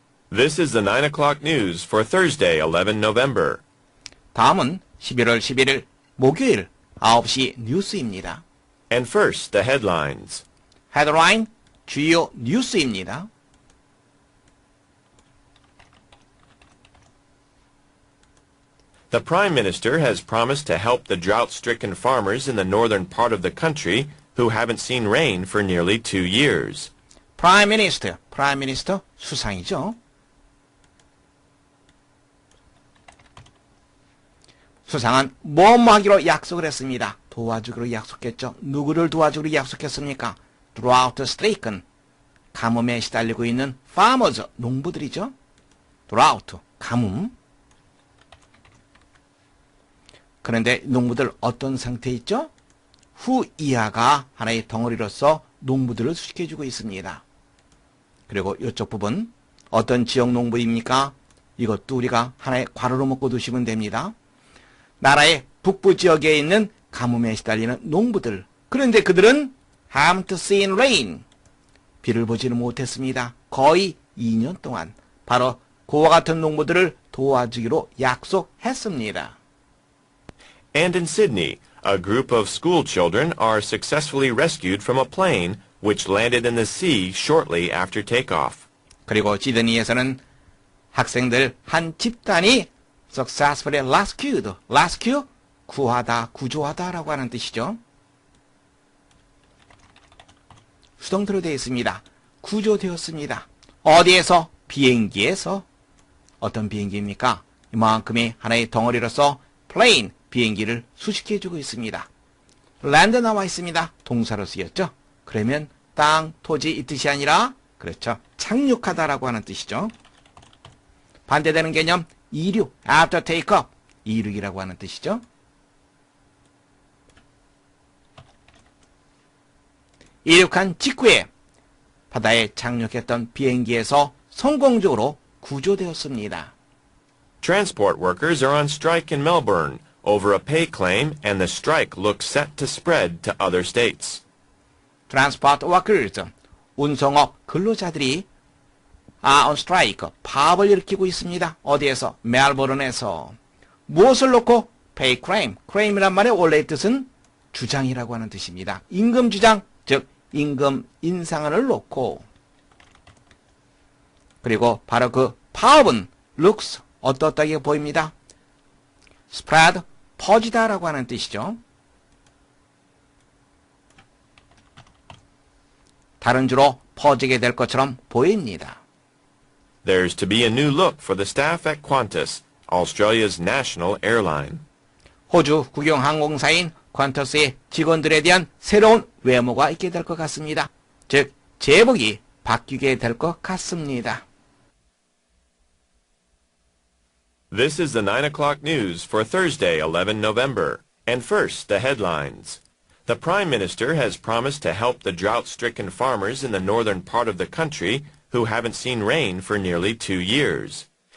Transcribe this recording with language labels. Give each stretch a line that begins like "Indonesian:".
English: This is the 9 o'clock news for Thursday, 11 November.
Korean: 다음은 11월 11일 목요일 9시 뉴스입니다.
English: And first, the headlines.
Korean: 헤드라인 주요 뉴스입니다.
English: The Prime Minister has promised to help the drought-stricken farmers in the northern part of the country who haven't seen rain for nearly 2 years.
Korean: 프라임 미니스터 수상이죠. 수상은 뭐뭐 하기로 약속을 했습니다. 도와주기로 약속했죠. 누구를 도와주기로 약속했습니까? drought-stricken, 가뭄에 시달리고 있는 farmers, 농부들이죠. drought, 가뭄. 그런데 농부들 어떤 상태에 있죠? 후 이하가 하나의 덩어리로서 농부들을 수식해주고 있습니다. 그리고 이쪽 부분 어떤 지역 농부입니까? 이것도 우리가 하나의 괄호로 묶어 두시면 됩니다. 나라의 북부 지역에 있는 가뭄에 시달리는 농부들. 그런데 그들은
English: haven't seen rain.
Korean: 비를 보지는 못했습니다. 거의 2년 동안. 바로 그와 같은 농부들을 도와주기로 약속했습니다.
English: And in Sydney, a group of school children are successfully rescued from a plane which landed in the sea shortly after takeoff.
Korean: 그리고 시드니에서는 학생들 한 집단이
English: successfully rescued.
Korean: rescue, 구하다, 구조하다라고 하는 뜻이죠. 수동태로 되어 있습니다. 구조되었습니다. 어디에서? 비행기에서. 어떤 비행기입니까? 이만큼의 하나의 덩어리로서 plane, 비행기를 수식해주고 있습니다. land 나와 있습니다. 동사로 쓰였죠. 그러면 땅, 토지 이 뜻이 아니라 그렇죠. 착륙하다라고 하는 뜻이죠. 반대되는 개념 이륙,
English: after take-off,
Korean: 이륙이라고 하는 뜻이죠. 이륙한 직후에 바다에 착륙했던 비행기에서 성공적으로 구조되었습니다.
English: Transport workers are on strike in Melbourne over a pay claim and the strike looks set to spread to other states.
Korean: Transport workers, 운송업 근로자들이
English: on strike,
Korean: 파업을 일으키고 있습니다. 어디에서? 멜버른에서. 무엇을 놓고?
English: pay claim.
Korean: claim이란 말의 원래의 뜻은 주장이라고 하는 뜻입니다. 임금 주장, 즉 임금 인상을 놓고. 그리고 바로 그 파업은 looks, 어떻게 보입니다. spread, 퍼지다라고 하는 뜻이죠. 다른 주로 퍼지게 될 것처럼 보입니다.
English: There's to be a new look for the staff at Qantas, Australia's national airline.
Korean: 호주 국영항공사인 퀀터스의 직원들에 대한 새로운 외모가 있게 될 것 같습니다. 즉, 제복이 바뀌게 될 것 같습니다.
English: This is the 9 o'clock news for Thursday, 11 November. And first, the headlines. The Prime Minister has promised to help the drought-stricken farmers in the northern part of the country who haven't seen rain for nearly 2 years.